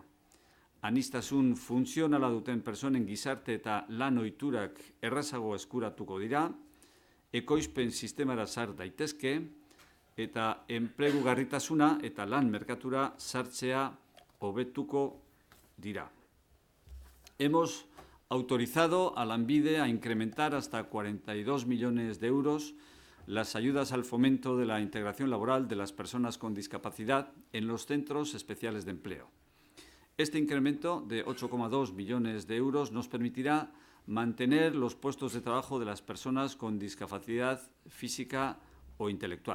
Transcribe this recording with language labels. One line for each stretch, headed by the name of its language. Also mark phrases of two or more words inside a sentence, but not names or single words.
Basque: Aniztasun funtzionala duten pertsonen gizarte eta lan ohiturak errazago eskuratuko dira, ekoizpen sistemara sar daitezke, eta enplegu garritasuna eta lan merkatura sartzea hobetuko dira.
Spanish: Hemos autorizado a Lanbide a incrementar hasta 42 millones de euros las ayudas al fomento de la integración laboral de las personas con discapacidad en los centros especiales de empleo. Este incremento de 8,2 millones de euros nos permitirá mantener los puestos de trabajo de las personas con discapacidad física o intelectual.